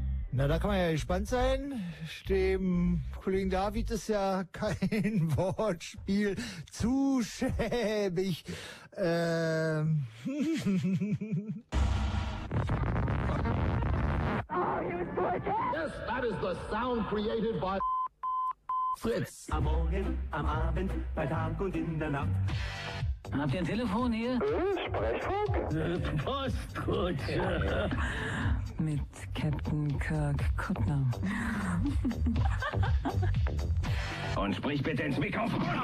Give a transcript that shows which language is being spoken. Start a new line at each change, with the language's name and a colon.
German: Na, da kann man ja gespannt sein. Dem Kollegen David ist ja kein Wortspiel zu schäbig.
English: Yes, that is the sound created by Fritz.
German: Am Morgen, am Abend, bei Tag und in der Nacht. Habt ihr ein Telefon hier? Sprechfunk? Postkutsche. Ja. Mit Captain Kirk Kuttner. Und sprich bitte ins Mikrofon.